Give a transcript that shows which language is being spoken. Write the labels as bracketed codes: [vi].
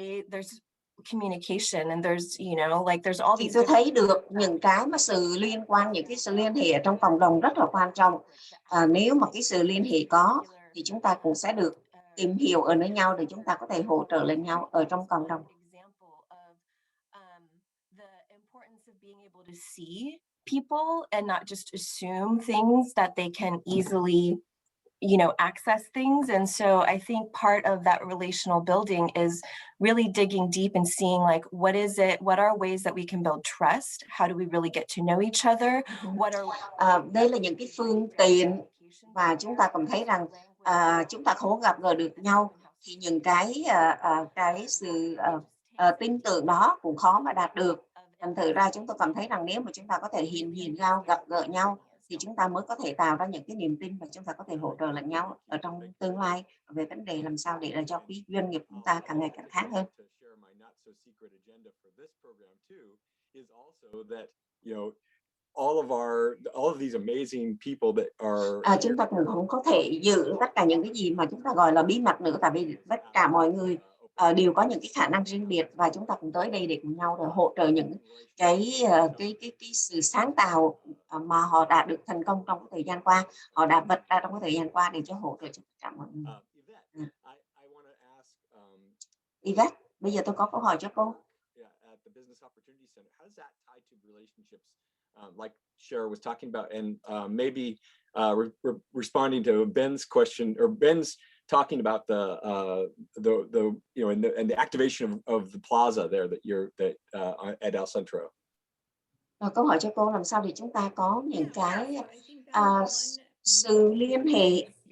[en] there's communication and there's, you know, like there's all [vi] thì [en] these [vi] tôi thấy được những cái mà sự liên quan, những cái sự liên hệ ở trong cộng đồng rất là quan trọng. Nếu mà cái sự liên hệ có thì chúng ta cũng sẽ được tìm hiểu ở nơi nhau để chúng ta có thể hỗ trợ lẫn nhau ở trong cộng đồng. [en] To see people and not just assume things that they can easily, you know, access things. And so I think part of that relational building is really digging deep and seeing like, what is it, what are ways that we can build trust? How do we really get to know each other? What are [vi] đây là những cái phương tiện mà chúng ta cũng thấy rằng chúng ta không gặp gỡ được nhau, thì những cái sự tin tưởng đó cũng khó mà đạt được. Thành thử ra chúng tôi cảm thấy rằng nếu mà chúng ta có thể hiện diện nhau, gặp gỡ nhau thì chúng ta mới có thể tạo ra những cái niềm tin và chúng ta có thể hỗ trợ lẫn nhau ở trong tương lai về vấn đề làm sao để cho cái doanh nghiệp chúng ta càng ngày càng khác hơn. [en] All of these amazing people that are [vi] chúng ta cũng không có thể giữ tất cả những cái gì mà chúng ta gọi là bí mật nữa, tại vì tất cả mọi người đều có những cái khả năng riêng biệt, và chúng ta cũng tới đây để cùng nhau để hỗ trợ những cái sự sáng tạo mà họ đã được thành công trong cái thời gian qua, họ đã vạch ra trong cái thời gian qua để cho hỗ trợ cho tất cả mọi người. Yvette, bây giờ tôi có câu hỏi cho cô. [en] Like Cher was talking about, and maybe responding to Ben's question, or Ben's talking about the you know, and the activation of the plaza there at El Centro. [vi] Câu hỏi cho cô làm sao để chúng ta có những cái sự liên hệ.